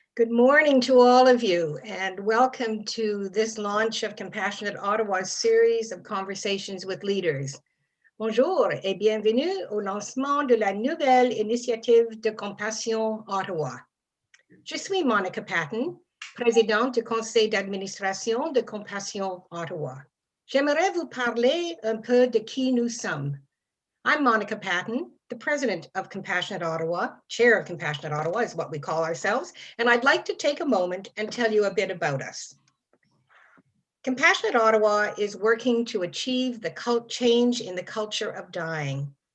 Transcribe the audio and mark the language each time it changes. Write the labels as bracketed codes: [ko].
[en] Good morning to all of you, and welcome to this launch of Compassionate Ottawa's series of conversations with leaders. [fr] Bonjour et bienvenue au lancement de la nouvelle initiative de Compassion Ottawa. Je suis Monica Patton, présidente du conseil d'administration de Compassion Ottawa. J'aimerais vous parler un peu de qui nous sommes. [en] I'm Monica Patton, the president of Compassionate Ottawa, chair of Compassionate Ottawa is what we call ourselves, and I'd like to take a moment and tell you a bit about us. Compassionate Ottawa is working to achieve the change in the culture of dying.